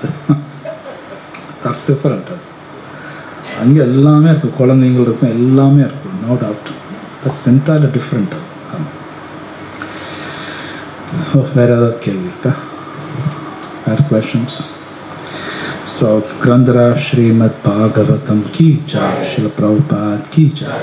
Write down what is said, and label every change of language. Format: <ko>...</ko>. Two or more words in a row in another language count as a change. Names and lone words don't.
<en>That's different.</en> <ta>அங்கே எல்லாமே இருக்கும், குழந்தைங்கள் இருக்கும், எல்லாமே இருக்கும்,</ta> <en>no doubt. That's entirely different.</en> <ta>வேற ஏதாவது கேள்வி இருக்கா? வேறு questions?</ta> <hi>सो ग्रंधर श्रीमद् भागवतम् की जय, श्रील प्रभुपाद की जय.</hi>